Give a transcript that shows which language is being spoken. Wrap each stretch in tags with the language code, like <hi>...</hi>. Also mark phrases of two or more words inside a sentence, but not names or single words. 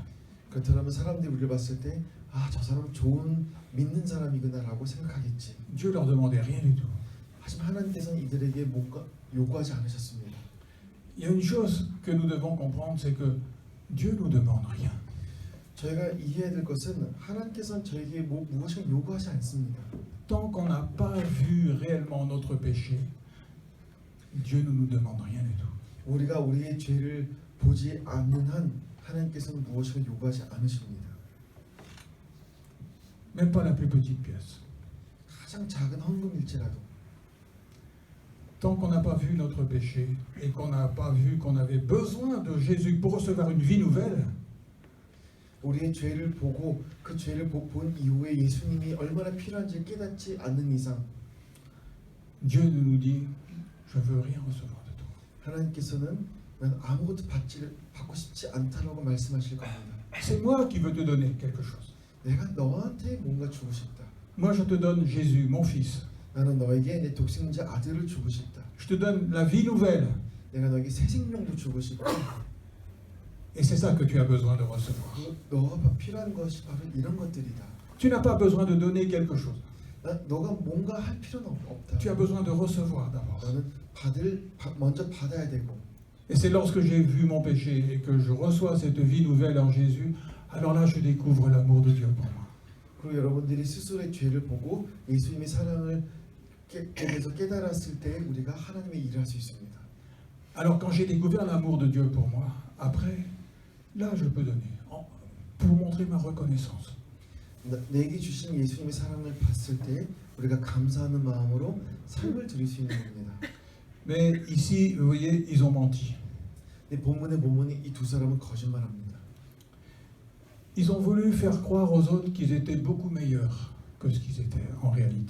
<ko>그렇다면 사람들이 우리를 봤을 때 저 사람은 좋은 믿는 사람이구나라고 생각하겠지.</ko> <fr>Dieu leur demandait rien du tout.</fr> <ko>하지만 하나님께서는 이들에게 뭔가 요구하지 않으셨습니다.</ko> <fr>Il y a une chose que nous devons comprendre, c'est que Dieu nous demande rien.</fr> <ko>저희가 이해해야 될 것은 하나님께서는 저에게 무엇을 요구하지 않습니다.</ko> <fr>Tant qu'on n'a pas vu réellement notre péché, Dieu ne nous demande rien du tout.</fr> <ko>우리가 우리의 죄를 보지 않는 한 하나님께서는 무엇을 요구하지 않으십니다.</ko> <fr>Même pas la plus petite pièce.</fr> <ko>가장 작은 헌금일지라도</ko> <fr>Tant qu'on n'a pas vu notre péché et qu'on n'a pas vu qu'on avait besoin de Jésus pour recevoir une vie nouvelle,</fr> <ko>우리의 죄를 보고 그 죄를 본 이후에 예수님이 얼마나 필요한지 깨닫지 않는 이상</ko> <fr>Dieu nous dit, je veux rien recevoir de toi.</fr> <ko>하나님께서는 난 아무것도 받고 싶지 않다라고 말씀하실 겁니다.</ko> <fr>C'est moi qui veux te donner quelque chose.</fr> <ko>내가 너한테 뭔가 주고 싶다.</ko> <fr>Moi je te donne Jésus, mon fils.</fr> <ko>나는 너에게 내 독생자 아들을 주고 싶다.</ko> <fr>Je te donne la vie nouvelle.</fr> <ko>내가 너에게 새 생명도 주고 싶다.</ko> <fr>Et c'est ça que tu as besoin de recevoir.</fr> <ko>너가 필요한 것이 바로 이런 것들이다.</ko> <fr>Tu n'as pas besoin de donner quelque chose.</fr> <ko>너가 뭔가 할 필요는 없다.</ko> <fr>Tu as besoin de recevoir d'abord.</fr> <ko>너는 먼저 받아야 되고.</ko> <fr>Et c'est lorsque j'ai vu mon péché et que je reçois cette vie nouvelle en Jésus, alors là je découvre l'amour de Dieu pour moi.</fr> <ko>그리고 여러분들이 스스로의 죄를 보고 예수님의 사랑을 계속 깨달았을 때 우리가 하나님의 일을 할 수 있습니다.</ko> <fr>Alors quand j'ai découvert l'amour de Dieu pour moi, après, là je peux donner, pour montrer ma reconnaissance.</fr> <ko>내게 주신 예수님의 사랑을 봤을 때 우리가 감사하는 마음으로 삶을 드릴 수 있는 겁니다.</ko> <fr>Mais ici, vous voyez, ils ont menti.</fr> <ko>근데 본문에 보면 이 두 사람은 거짓말합니다.</ko> <fr>Ils ont voulu faire croire aux autres qu'ils étaient beaucoup meilleurs que ce qu'ils étaient en réalité.</fr>